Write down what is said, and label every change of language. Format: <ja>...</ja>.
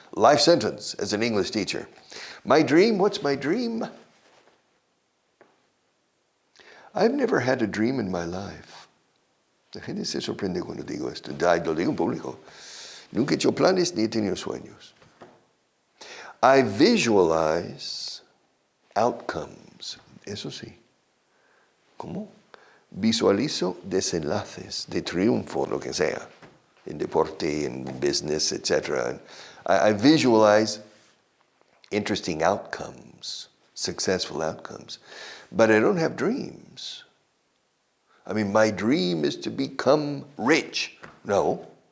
<en>Life sentence as an English teacher. My dream, what's my dream? I've never had a dream in my life.</en> <es>La gente se sorprende cuando digo esto. Lo digo en público. Nunca he hecho planes ni he tenido sueños.</es> <en>I visualize outcomes.</en> <es>Eso sí. ¿Cómo? Visualizo desenlaces de triunfo, lo que sea.</es> <en>In deporte, in business, etc. I visualize interesting outcomes, successful outcomes. But I don't have dreams. I mean, my dream is to become rich. No.</en>